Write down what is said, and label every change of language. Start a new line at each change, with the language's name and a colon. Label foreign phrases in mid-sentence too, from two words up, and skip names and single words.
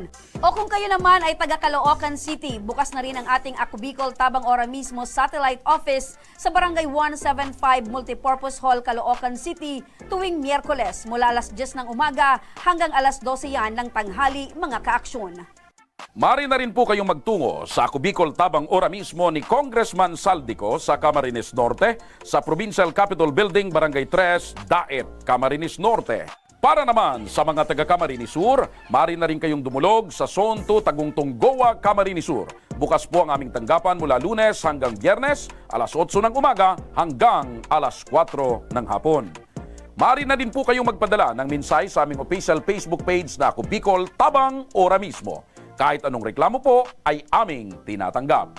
Filipino: O kung kayo naman ay taga Caloocan City, bukas na rin ang ating Ako Bicol Tabang Ora mismo Satellite Office sa Barangay 175 Multipurpose Hall, Caloocan City tuwing Miyerkules mula alas 10 ng umaga hanggang alas 12 yan ng tanghali, mga kaaksyon. Maaari na rin po kayong magtungo sa Ako Bicol Tabang Ora mismo ni Congressman Saldico sa Camarines Norte sa Provincial Capitol Building, Barangay 3, Daet, Camarines Norte. Para naman sa mga taga Camarines Sur, maaari na rin kayong dumulog sa Sonto, Tagungtong, Goa, Camarines Sur. Bukas po ang aming tanggapan mula Lunes hanggang Biyernes, alas 8 ng umaga hanggang alas 4 ng hapon. Maaari na din po kayong magpadala ng mensahe sa aming
English: official Facebook page
Filipino: na Ako Bicol Tabang Ora mismo. Kahit anong reklamo po ay aming tinatanggap.